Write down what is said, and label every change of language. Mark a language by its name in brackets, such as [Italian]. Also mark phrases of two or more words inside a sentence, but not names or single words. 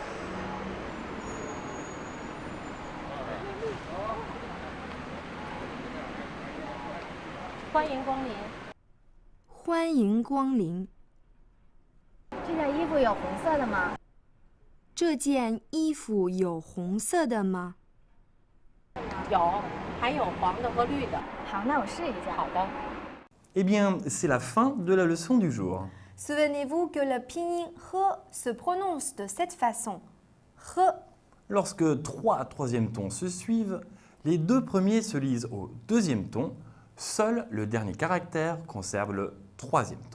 [Chinese] 欢迎光临。欢迎光临。这件衣服有红色的吗？这件衣服有红色的吗？有，还有黄的和绿的。好，那我试一下。好的。 [French] Eh bien, c'est la fin de la leçon du jour. Souvenez-vous que le pinyin re se prononce de cette façon. Re. Lorsque 3 troisièmes tons se suivent, les 2 premiers se lisent au 2e ton, seul le dernier caractère conserve le 3e ton.